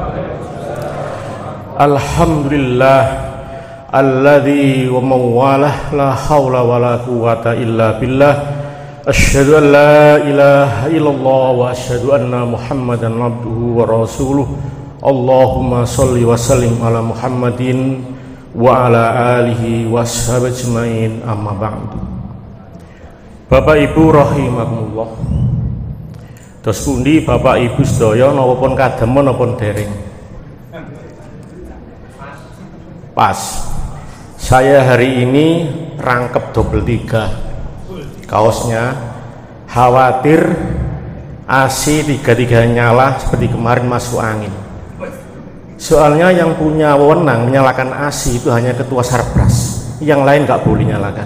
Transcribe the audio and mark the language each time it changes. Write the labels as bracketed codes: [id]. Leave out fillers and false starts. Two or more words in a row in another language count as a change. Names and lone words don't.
[ar] الحمد لله الذي وما والاه لا حول ولا قوة إلا بالله. أشهد أن لا إله إلا الله وأشهد أن محمدا عبده ورسوله. اللهم صل وسلم على محمد وعلى آله وأصحابه أجمعين، أما بعد. [id] Bapak Ibu rahimakumullah. [jv] Terus pundi Bapak Ibu sedaya napa pun kademen napa dereng? Pas. [id] Saya hari ini rangkep double 3 kaosnya, khawatir AC 3 nyala seperti kemarin masuk angin. Soalnya yang punya wewenang menyalakan AC itu hanya ketua Sarpras, yang lain nggak boleh nyalakan.